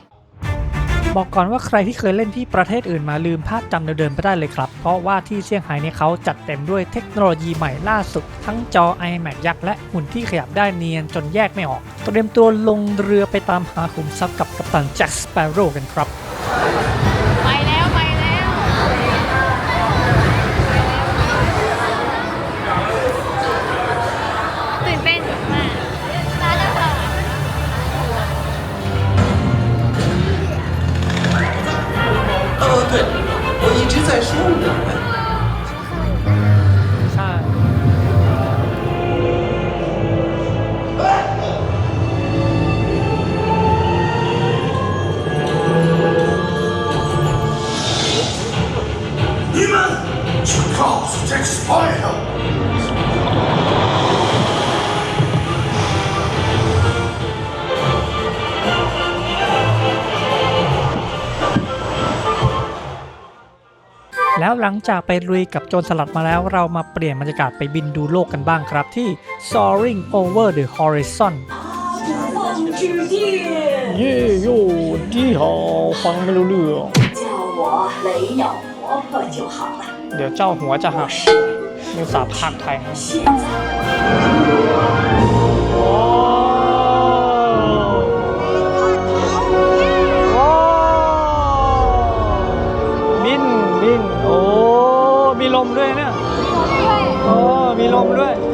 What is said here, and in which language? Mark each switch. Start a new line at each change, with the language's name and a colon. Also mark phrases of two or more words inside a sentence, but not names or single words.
Thai: บอกก่อนว่าใครที่เคยเล่นที่ประเทศอื่นมาลืมภาพจำเดิมๆไปได้เลยครับ เพราะว่าที่เซี่ยงไฮ้เนี่ยเขาจัดเต็มด้วยเทคโนโลยีใหม่ล่าสุด ทั้งจอ iMac ยักษ์และหุ่นที่ขยับได้เนียนจนแยกไม่ออกเตรียมตัวลงเรือไปตามหาขุมทรัพย์กับกัปตันแจ็คสเปโร่กันครับ ไปแล้วตื่นเต้นมากน่าจะผ่าน
Chinese: 对，我一直在说我们。
Thai: ใช่
Chinese: 你们去告诉这个 Spider。
Thai: แล้วหลังจากไปลุยกับโจรสลัดมาแล้วเรามาเปลี่ยนบรรยากาศไปบินดูโลกกันบ้างครับที่ Soaring Over the Horizon เย่โย่ดีฮอฟังไม่รู้เรื่อง
Chinese: 叫我雷鸟婆婆就好了。
Thai: เดี๋ยวเจ้าหัวจะหักมีสาภาคไทยนะ
Chinese: 现在
Thai: โอ้โอ้บินโอ้มีลมด้วยเนี่ยโอ้มีลมด้วย